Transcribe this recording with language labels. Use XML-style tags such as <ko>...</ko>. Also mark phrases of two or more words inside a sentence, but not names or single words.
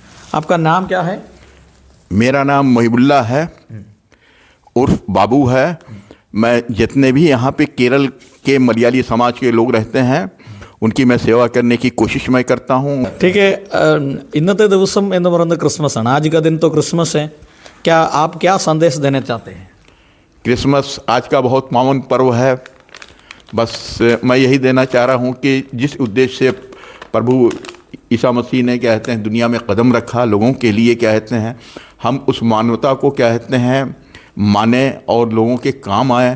<hi>आपका नाम क्या है? मेरा नाम मोहिबुल्ला है उर्फ बाबू है। मैं जितने भी यहाँ पे केरल के मलयाली समाज के लोग रहते हैं उनकी मैं सेवा करने की कोशिश मैं करता हूँ। ठीक है,</hi> <ml>ഇന്നത്തെ ദിവസം എന്ന് പറയുന്നത് ക്രിസ്മസ് ആണ്।</ml> <hi>आज का दिन तो क्रिसमस है। क्या आप क्या संदेश देना चाहते हैं? क्रिसमस आज का बहुत पावन पर्व है। बस मैं यही देना चाह रहा हूँ कि जिस उद्देश्य से प्रभु ईसा मसीह ने क्या कहते हैं दुनिया में कदम रखा, लोगों के लिए क्या कहते हैं हम उस मानवता को क्या कहते हैं माने और लोगों के काम आए।</hi>